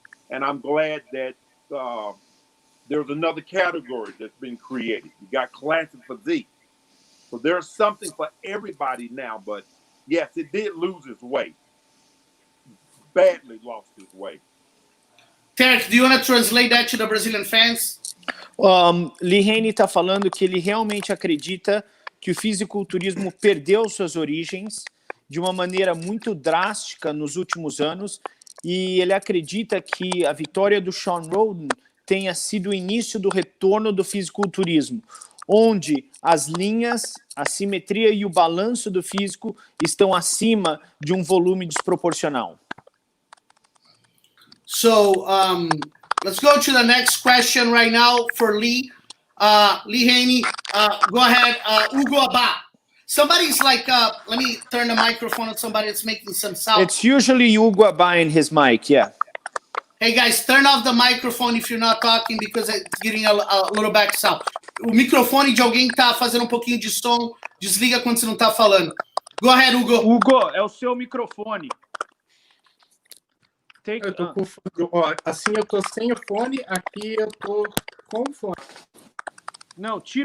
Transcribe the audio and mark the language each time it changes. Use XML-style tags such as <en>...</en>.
<en>And I'm glad that there's another category that's been created. You got classic physique. So there's something for everybody now. But yes, it did lose its way. Badly lost its way. Terence, do you want to translate that to the Brazilian fans? Lee Haney está falando que ele realmente acredita que o fisiculturismo perdeu suas origens de uma maneira muito drástica nos últimos anos, e ele acredita que a vitória do Sean Roden tenha sido o início do retorno do fisiculturismo, onde as linhas, a simetria e o balanço do físico estão acima de um volume desproporcional. So let's go to the next question right now for Lee. Lee Haney, go ahead. Hugo Abba. Somebody's like, let me turn the microphone on somebody that's making some sound. It's usually Hugo Abba in his mic, yeah. Hey guys, turn off the microphone if you're not talking because it's getting a little back sound.</en> <pt>O microfone de alguém que tá fazendo um pouquinho de som, desliga quando você não tá falando.</pt> <en>Go ahead, Hugo.</en> <pt>Hugo, é o seu microfone. Eu tô com ó, assim eu tô sem o fone, aqui eu tô com o fone. Não, tira</pt>